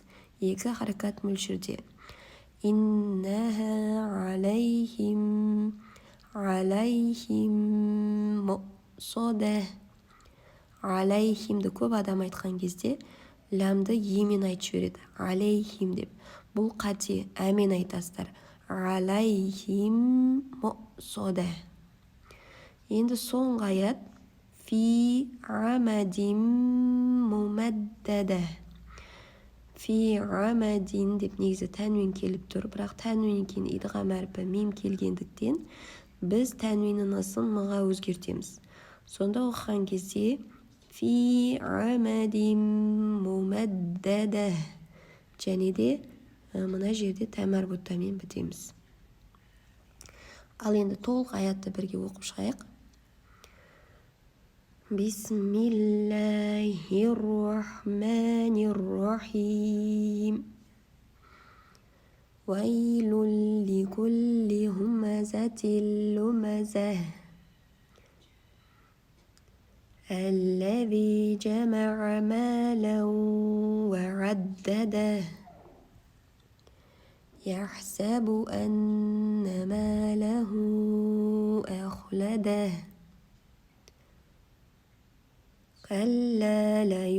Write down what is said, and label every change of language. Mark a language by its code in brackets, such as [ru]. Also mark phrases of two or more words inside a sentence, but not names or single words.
[kk] Екі харакат мөлшерде. [ar] إنها عليهم مؤصدة. [kk] Алайхимді көп адам айтқан кезде ләмді емен айтып жібереді, алейхим деп. Бұл қате, әмен айтасыздар. [ar] عليهم مؤصدة. [kk] Енді соңғы аят [ar] في عمد ممددة. في عمد [kk] деп негізі тәнвин келіп тұр, бірақ тәнвин кейін идғам әрпі мим келгендіктен біз тәнвиннің ысын мыға өзгертеміз. Сонда оқыған кезде [ar] في عمد ممددة. [kk] Және де мына жерде тәмәр бұттамен бітеміз. Ал енді толық аятты бірге оқып шығайық. [ar] بسم الله الرحمن الرحيم. ويل لكل همزة لمزة. الذي جمع مالا وعدده يحسب أن ماله أخلده كلا